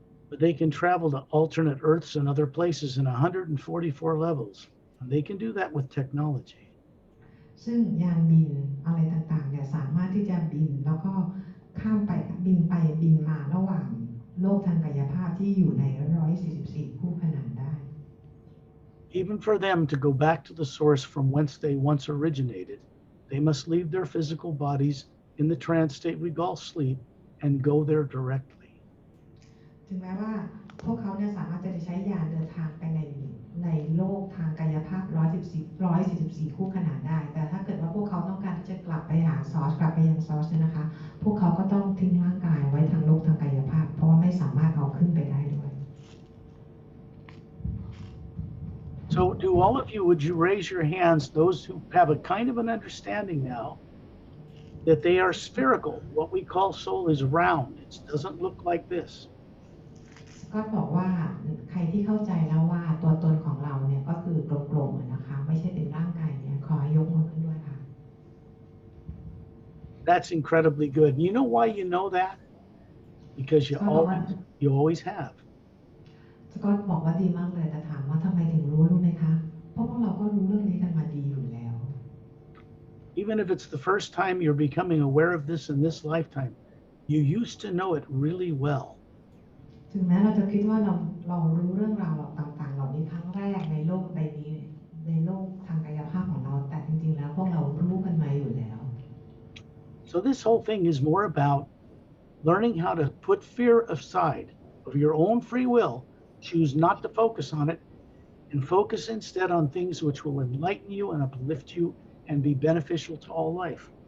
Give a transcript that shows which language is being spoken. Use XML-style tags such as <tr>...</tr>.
<en>But they can travel to alternate Earths and other places in 144 levels. And they can do that with technology.</en> <th>ซึ่งยานบินอะไรต่างๆเนี่ยสามารถที่จะบินแล้วก็ข้ามไปบินมาระหว่างโลกทางกายภาพที่อยู่ใน144คู่ขนานได้</th> <en>Even for them to go back to the source from whence they once originated, they must leave their physical bodies in the trance state we call sleep and go there directly.</en> <th>ถึงแม้ว่าพวกเขาเนี่ยสามารถจะใช้ยานเดินทางไปในโลกทางกายภาพ144คู่ขนานได้แต่ถ้าเกิดว่าพวกเขาต้องการที่จะกลับไปหาซอร์สกลับไปยังซอร์สนะคะพวกเขาก็ต้องทิ้งร่างกายไว้ทางโลกทางกายภาพเพราะว่าไม่ ขึ้นไปได้ด้วย</th> <en>So do all of you, would you raise your hands, those who have a kind of an understanding now that they are spherical? What we call soul is round. It doesn't look like this.</en> <th>ก็บอกว่าใครที่เข้าใจแล้วว่าตัวตนของเราเนี่ยก็คือกลมๆนะคะไม่ใช่เป็นร่างกายเนี่ยขอให้ยกมือขึ้นด้วยค่ะ</th> <en>That's incredibly good. You know why you know that? Because you always have.</en> <th>ก็บอกว่าดีมากเลยแต่ถามว่าทำไมถึงรู้ไหมคะเพราะพวกเราก็รู้เรื่องนี้กันมาดีอยู่แล้ว</th> <en>Even if it's the first time you're becoming aware of this in this lifetime, you used to know it really well.</en> <th>ถึงแม้เราจะคิดว่าเรารู้เรื่องราวต่างๆเหล่านี้ครั้งแรกในโลกใบนี้ในโลกทางกายภาพของเราแต่จริงๆแล้วพวกเรารู้กันมาอยู่แล้ว</th> <en>So this whole thing is more about learning how to put fear aside of your own free will, choose not to focus on it, and focus instead on things which will enlighten you and uplift you and be beneficial to all life.</en>